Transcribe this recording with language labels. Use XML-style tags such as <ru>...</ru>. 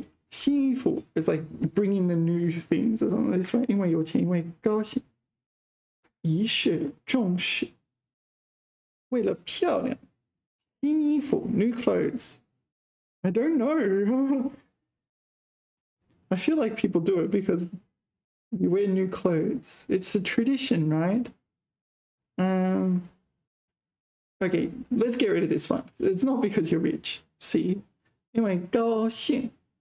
<en>新衣服 is like bringing the new things or something. That's right.</en> <zh>因为有钱，因为高兴。仪式重视，为了漂亮，新衣服</zh> <en>new clothes. I don't know. I feel like people do it because you wear new clothes. It's a tradition, right? Okay, let's get rid of this one. It's not because you're rich.</en> <zh>C. 因为高兴.</zh>